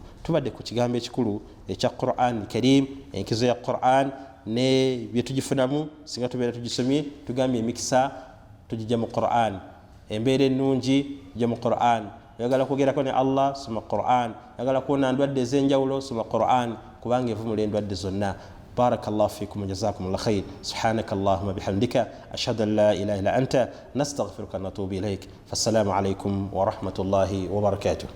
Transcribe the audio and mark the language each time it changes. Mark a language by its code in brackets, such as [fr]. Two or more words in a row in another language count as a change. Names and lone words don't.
[lg] Tubadde ku kigambo ekikulu ekya Qur'an Karim, enkizo ya Qur'an ne bye tugifunamu singa tubeera tugisomye. Tugambye emikisa tugijja mu Qur'an, embeera ennungi gye mu Qur'an. Oyagala kwogerako ne Allah, soma Qur'an. Oyagala kuwona ndwadde ez'enjawulo, soma Qur'an kubanga evumula endwadde zonna. [ar] بارك الله فيكم وجزاكم الله خير. سبحانك اللهم بحمدك أشهد أن لا إله إلا أنت نستغفرك ونتوب إليك. فالسلام عليكم ورحمة الله وبركاته.